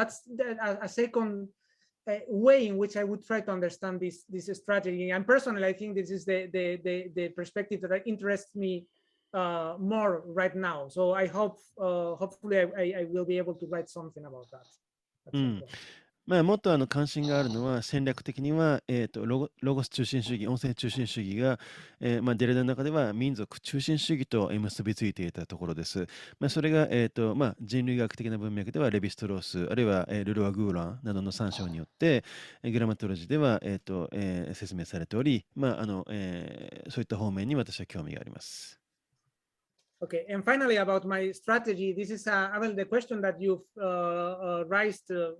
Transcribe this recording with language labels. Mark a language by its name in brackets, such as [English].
[English] That's a second way in which I would try to understand this strategy. And personally, I think this is the perspective that interests me more right now. So I hope, hopefully, I will be able to write something about that. At some point. [Japanese] もっと関心があるのは戦略的には、ロゴス中心主義、音声中心主義が、デリダの中では民族中心主義と結びついていたところです。それが、人類学的な文脈ではレヴィストロース、あるいは、ルルワ・グーランなどの参照によって、グラマトロジーでは、説明されており、そういった方面に私は興味があります。 [English] Okay, and finally about my strategy, this is well, the question that you've raised.